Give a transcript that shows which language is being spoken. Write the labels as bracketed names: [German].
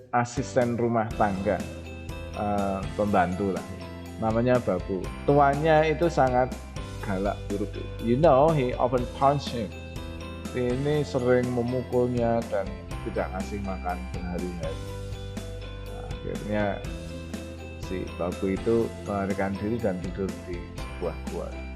[Indonesian] Asisten rumah tangga, pembantu lah. Namanya Babu. Tuannya itu sangat galak buruk. [English] You know, he often punch him. [Indonesian] Ini sering memukulnya dan tidak ngasih makan berhari-hari. Nah, akhirnya si Babu itu melarikan diri dan tidur di sebuah gua.